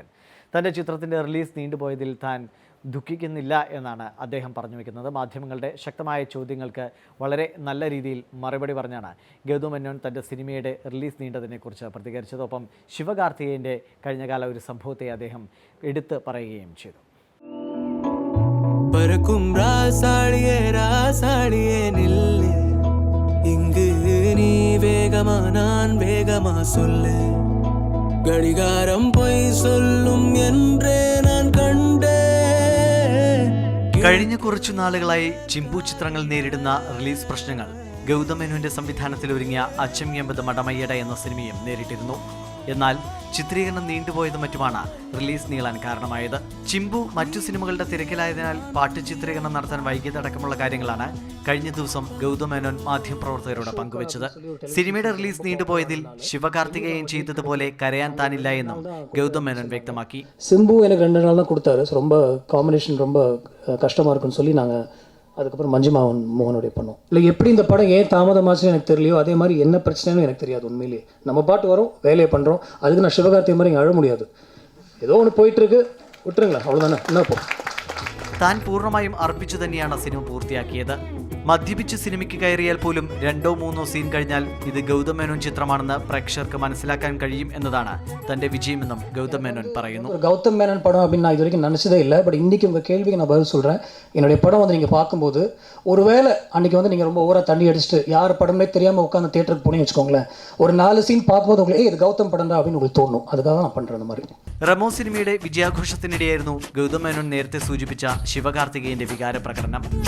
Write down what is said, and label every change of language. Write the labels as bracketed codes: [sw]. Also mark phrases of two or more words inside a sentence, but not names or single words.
[ml] തൻ്റെ ചിത്രത്തിൻ്റെ റിലീസ് നീണ്ടുപോയതിൽ താൻ ദുഃഖിക്കുന്നില്ല എന്നാണ് അദ്ദേഹം പറഞ്ഞു വയ്ക്കുന്നത്. മാധ്യമങ്ങളുടെ ശക്തമായ ചോദ്യങ്ങൾക്ക് വളരെ നല്ല രീതിയിൽ മറുപടി പറഞ്ഞാണ് ഗൗതം മേനോൻ തൻ്റെ സിനിമയുടെ റിലീസ് നീണ്ടതിനെക്കുറിച്ച് പ്രതികരിച്ചത്. ഒപ്പം ശിവകാർത്തികേയൻ്റെ കഴിഞ്ഞകാല ഒരു സംഭവത്തെ അദ്ദേഹം എടുത്ത് പറയുകയും ചെയ്തു. [ta] இங்கு நீ வேகமா நான் வேகமா சொல்லு, கடிகாரம் போய் சொல்லும் என்றே நான் കണ്ടേ. [ml] കഴിഞ്ഞ കുറച്ചു നാളുകളായി ചിമ്പു ചിത്രങ്ങൾ നേരിടുന്ന റിലീസ് പ്രശ്നങ്ങൾ ഗൗതം മേനോന്റെ സംവിധാനത്തിൽ ഒരുങ്ങിയ അച്ചം 80 മടമയ്യട എന്ന സിനിമയും നേരിട്ടിരുന്നു. എന്നാൽ ചിത്രീകരണം നീണ്ടുപോയത് മറ്റുമാണ് റിലീസ് നീളാൻ കാരണമായത്. ചിമ്പു മറ്റു സിനിമകളുടെ തിരക്കിലായതിനാൽ പാട്ട് ചിത്രീകരണം നടത്താൻ വൈകിയതടക്കമുള്ള കാര്യങ്ങളാണ് കഴിഞ്ഞ ദിവസം ഗൗതം മേനോൻ മാധ്യമപ്രവർത്തകരോട് പങ്കുവച്ചത്. സിനിമയുടെ റിലീസ് നീണ്ടുപോയതിൽ ശിവകാർത്തികേയൻ ചെയ്തതുപോലെ കരയാൻ താനില്ല എന്നും ഗൗതം മേനോൻ വ്യക്തമാക്കി. [ta] சிம்பு எனக்கு 2 நாள் தான் கொடுத்தாரு. ரொம்ப காம்பினேஷன் ரொம்ப கஷ்டமாக இருக்குன்னு சொல்லி நாங்கள் அதுக்கப்புறம் மஞ்சிமா மோகனுடைய பண்ணோம். இல்லை எப்படி இந்த படம் ஏன் தாமதமாச்சுன்னு எனக்கு தெரியலையோ அதே மாதிரி என்ன பிரச்சனைன்னு எனக்கு தெரியாது. உண்மையிலேயே நம்ம பாட்டு வரோம், வேலையை பண்ணுறோம். அதுக்கு நான் சிவகார்த்திகை மாதிரி இங்கே அழ முடியாது. ஏதோ ஒன்று போயிட்டுருக்கு, விட்டுருங்களேன், அவ்வளோதானே. என்ன இப்போ [ml] താൻ പൂർണ്ണമായും അർപ്പിച്ചു തന്നെയാണ് സിനിമ പൂർത്തിയാക്കിയത്. മദ്യപിച്ച് സിനിമയ്ക്ക് കയറിയാൽ പോലും 2-3 സീൻ കഴിഞ്ഞാൽ ഇത് ഗൗതം മേനോൻ ചിത്രമാണെന്ന് പ്രേക്ഷകർക്ക് മനസ്സിലാക്കാൻ കഴിയും എന്നതാണ് തന്റെ വിജയമെന്നും ഗൗതം മേനോൻ പറയുന്നു. [ta] கௌதம் மேனன் படம் அப்படின்னு நான் இது வரைக்கும் நினச்சதே இல்லை. பட் இன்றைக்கி உங்கள் கேள்விக்கு நான் பதில் சொல்கிறேன். என்னுடைய படம் வந்து நீங்கள் பார்க்கும்போது ஒருவேளை அன்றைக்கி வந்து நீங்கள் ரொம்ப ஓவராக தண்ணி அடிச்சுட்டு யார் படமே தெரியாமல் உட்காந்து தியேட்டருக்கு போனீங்கன்னு வச்சுக்கோங்களேன், ஒரு 4 சீன் பார்க்கும்போது உங்களுக்கு இது கௌதம் படம் தான் அப்படின்னு உங்களுக்கு தோணும். அதுக்காக தான் நான் பண்ணுறேன் அந்த மாதிரி. [ml] റെമോ സിനിമയുടെ വിജയാഘോഷത്തിനിടെയായിരുന്നു ഗൗതം മേനോൻ നേരത്തെ സൂചിപ്പിച്ച ശിവകാർത്തികേയന്റെ വികാര പ്രകടനം.